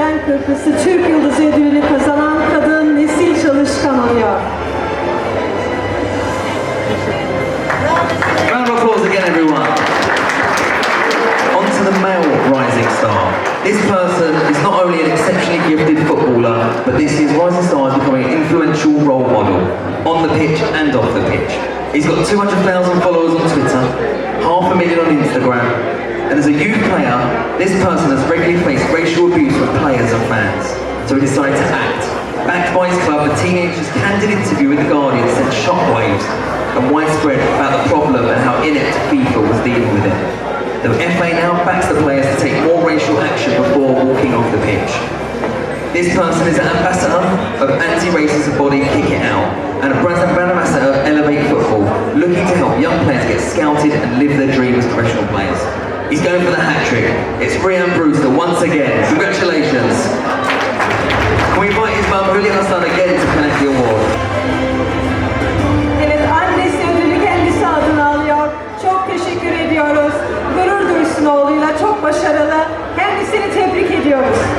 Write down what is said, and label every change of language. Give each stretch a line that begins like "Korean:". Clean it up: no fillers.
Turkish: Kıbrıslı Türk Yıldızı ödülünü kazanan kadın Nesil Çalışkan oluyor.
English: Round of applause again, everyone. On to the male rising star. This person is not only an exceptionally gifted footballer, but this is rising star is becoming an influential role model on the pitch and off the pitch. He's got 200,000 followers on Twitter, 500,000 on Instagram, and as a youth player, this person has regularly faced racial abuse from players and fans. So he decided to act. Backed by his club, the teenager's candid interview with The Guardian sent shockwaves and widespread about the problem and how inept FIFA was dealing with it. The FA now backs the players to take more racial action before walking off the pitch. This person is an ambassador of anti-racism body Kick It Out and a brand ambassador of Elevate Football, looking to help young players get scouted and live their dream as professional players. He's going for the hat-trick. It's Ryan Brewster once again. Congratulations. Can we invite his mum, Julia Hassan, again to collect the award?
Turkish: Evet, annesi ödülü kendisi adına alıyor. Çok teşekkür ediyoruz. Gurur duysun oğluyla, çok başarılı. Kendisini tebrik ediyoruz.